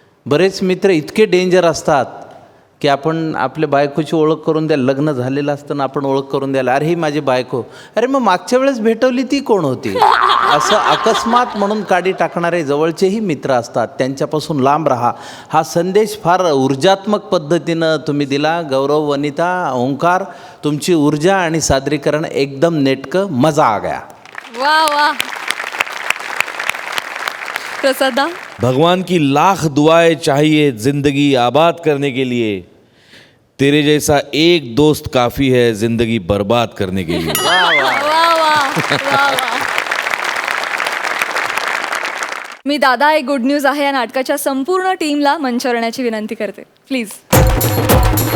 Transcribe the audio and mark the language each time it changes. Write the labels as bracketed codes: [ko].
[mr] बरेच मित्र इतके डेंजर असतात की आपण आपल्या बायकोची ओळख करून द्याल, लग्न झालेलं असताना आपण ओळख करून द्याल, अरे ही माझी बायको, अरे मग मागच्या वेळेस भेटवली ती कोण होती, असं अकस्मात म्हणून काडी टाकणारे जवळचेही मित्र असतात, त्यांच्यापासून लांब राहा. हा संदेश फार ऊर्जात्मक पद्धतीनं तुम्ही दिला. गौरव, वनिता, ओंकार, तुमची ऊर्जा आणि सादरीकरण एकदम नेटकं, [hi] मजा आ गया. वा वा. [mr] प्रसादा. [hi] भगवान की लाख दुआएं चाहिए जिंदगी आबाद करने के लिए, तेरे जैसा एक दोस्त काफी है जिंदगी बर्बाद करने के लिए. वा वा वा वा. [mr] मी दादा एक गुड न्यूज आहे या नाटकाच्या संपूर्ण टीमला मंचावर येण्याची विनंती करते, प्लीज.